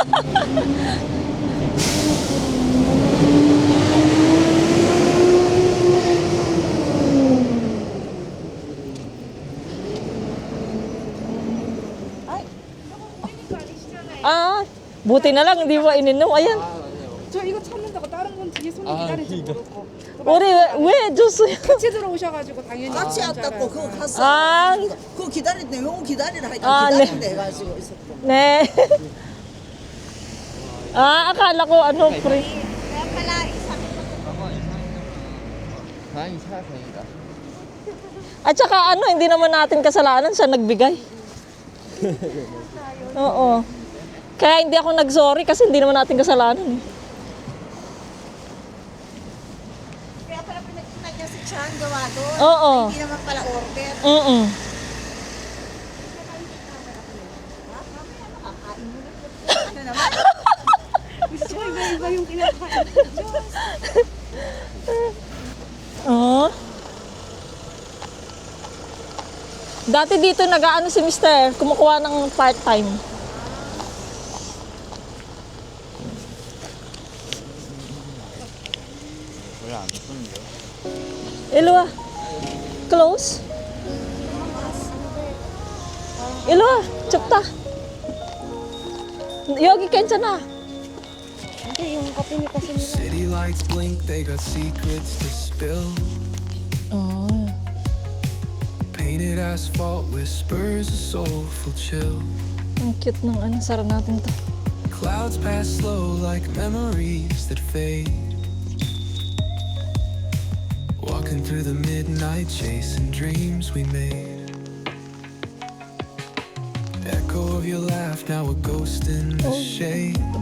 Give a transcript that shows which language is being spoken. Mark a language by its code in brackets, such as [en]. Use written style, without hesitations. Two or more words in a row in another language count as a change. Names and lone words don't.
[tl] Ay! Ah, buti na lang hindi mo ininom. Ayan. [ko] 저 이거 찾는다고 다른 건 뒤에 손님 기다릴지 모르고 우리 왜 줬어요? 같이 들어오셔가지고 당연히 같이 나온 줄 왔다고 알아요. 그거 갔어. 아. 그거 기다린대. 용 기다리라 하니까 아, 네. 기다린대 해가지고 있었고. 네. [tl] Ah, akala ko ano, pre. Kaya pala, isa. [ko] 많이 사서 [tl] At saka ano, hindi naman natin kasalanan siya nagbigay. Oo. Kaya hindi ako nag-sorry kasi hindi naman natin kasalanan. Eh. Kaya pala pinagpunta niya si Chan, gawa doon. Oo. Hindi naman pala order. Mm-mm. Ano naman? Gusto ko iba-iba yung kinakain. Diyos. Oo. Dati dito nag-aano si Mister, kumukuha ng part-time. [ko] 별로 안 좋은데요? 일로 와. Close. 일로 와. 좁다. 여기 괜찮아. [en] City lights blink, they got secrets to spill. [ko] 어. [en] Painted asphalt whispers a soulful chill. [tl] Ang cute ng ano, sara natin to. [en] Clouds pass slow like memories that fade. Walking through the midnight, chasing dreams we made. Echo of your laugh, now a ghost in the shade.